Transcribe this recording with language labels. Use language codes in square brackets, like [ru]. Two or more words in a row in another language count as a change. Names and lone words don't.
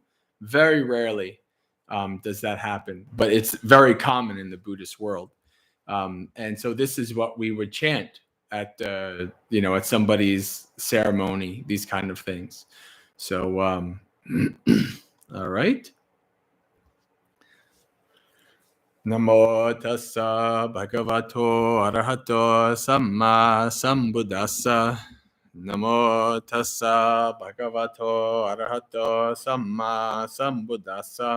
[en] Very rarely does that happen, but it's very common in the Buddhist world. And so this is what we would chant at at somebody's ceremony, these kind of things. So all right. [pi] Namo tassa bhagavato arahato samma sambuddhassa. Namo tassa bhagavato arahato samma sambuddhassa.